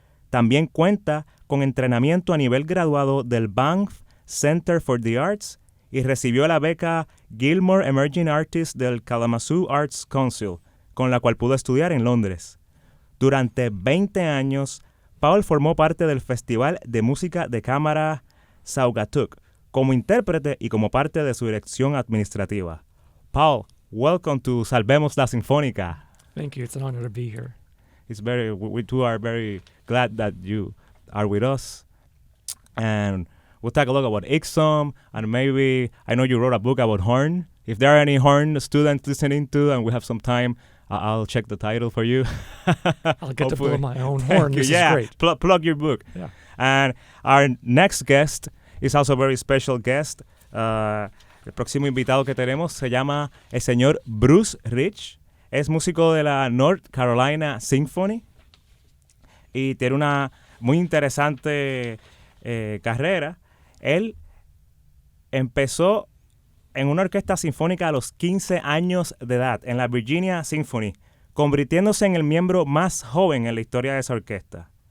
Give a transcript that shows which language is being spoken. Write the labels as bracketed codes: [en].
[es] También cuenta con entrenamiento a nivel graduado del Banff Center for the Arts y recibió la beca Gilmore Emerging Artist del Kalamazoo Arts Council, con la cual pudo estudiar en Londres. Durante 20 años, Paul formó parte del Festival de Música de Cámara 𝗬𝗏𝗏𝗃 como intérprete y como parte de su dirección administrativa. [en] Paul, welcome to Salvemos La Sinfónica. Thank you. It's an honor to be here. We too are very glad that you are with us. And we'll talk a lot about 𝗲𝗏𝗏𝗃𝗏𝗏, and maybe, I know you wrote a book about horn. If there are any horn students listening to, and we have some time, I'll check the title for you. I'll get to blow my own horn. This is great. Plug your book. Yeah. And our next guest is also a very special guest. [es] El próximo invitado que tenemos se llama el señor Bruce Rich. Es músico de la North Carolina Symphony y tiene una muy interesante carrera. Él empezó en una orquesta sinfónica a los 15 años de edad, en la Virginia Symphony, convirtiéndose en el miembro más joven en la historia de esa orquesta.